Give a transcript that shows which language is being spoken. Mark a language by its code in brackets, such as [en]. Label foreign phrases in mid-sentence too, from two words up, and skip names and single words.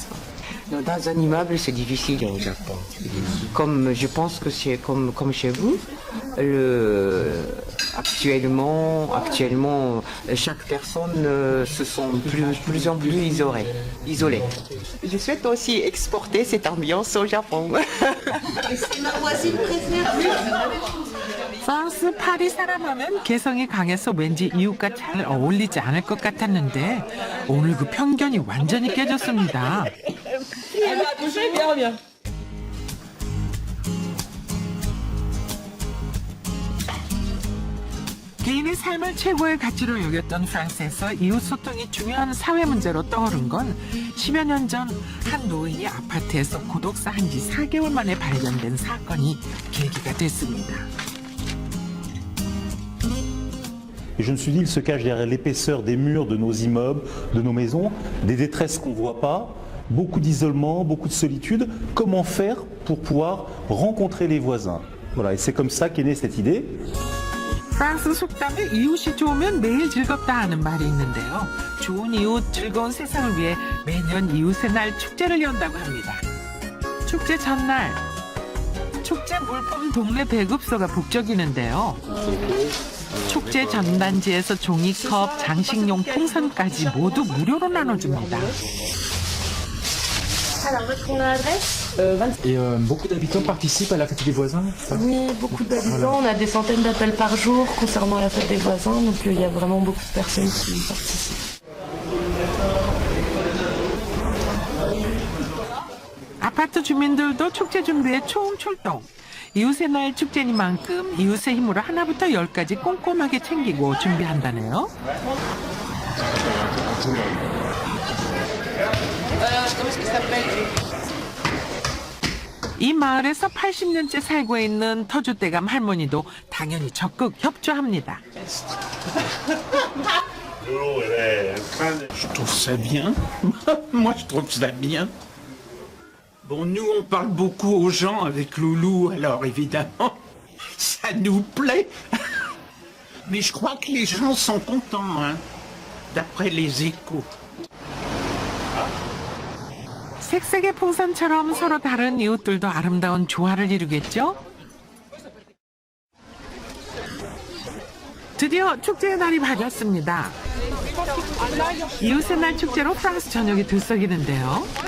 [fr] Dans un immeuble, c'est difficile au Japon. Comme je pense que c'est comme chez vous, actuellement, chaque personne se sent plus en plus isolée. Je souhaite aussi exporter cette ambiance au Japon. C'est ma voisine préférée. [ko] 프랑스 파리 사람하면 개성이 강해서 왠지 이웃과 잘 어울리지 않을 것 같았는데 오늘 그 편견이 완전히 깨졌습니다. 개인의 삶을 최고의 가치로 여겼던 프랑스에서 이웃 소통이 중요한 사회 문제로 떠오른 건 10여 년 전 한 노인이 아파트에서 고독사 한 지 4개월 만에 발견된 사건이 계기가 됐습니다. [fr] Et je me suis dit, il se cache derrière l'épaisseur des murs de nos immeubles, de nos maisons, des détresses qu'on ne voit pas, beaucoup d'isolement, beaucoup de solitude. Comment faire pour pouvoir rencontrer les voisins? Voilà, et c'est comme ça qu'est née cette idée. [ko] 프랑스 속담에 이웃이 좋으면 매일 즐겁다 하는 말이 있는데요. 좋은 이웃, 즐거운 세상을 위해 매년 이웃의 날 축제를 연다고 합니다. 축제 전날, 축제 물품 동네 배급소가 북적이는데요. 축제 전단지에서 종이컵, 장식용 풍선까지 모두 무료로 나눠줍니다. [fr] Alors, votre adresse Et beaucoup d'habitants participent à la fête des voisins? Oui, beaucoup d'habitants, on a des centaines d'appels par jour concernant la fête des voisins, donc il y a vraiment beaucoup de personnes qui participent. [ko] 아파트 주민들도 축제 준비에 초음출동. 이웃의 날 축제니만큼 이웃의 힘으로 하나부터 열까지 꼼꼼하게 챙기고 준비한다네요. 이 마을에서 80년째 살고 있는 터줏대감 할머니도 당연히 적극 협조합니다. [fr] Je trouve ça bien. Moi, je trouve ça bien. Bon, nous, on parle beaucoup aux gens avec Loulou, alors évidemment, ça nous plaît. Mais je crois que les gens sont contents, hein, d'après les échos. [ko] 색색의 풍선처럼 서로 다른 이웃들도 아름다운 조화를 이루겠죠? 드디어 축제의 날이 밝았습니다. 이웃의 날 축제로 프랑스 전역이 들썩이는데요.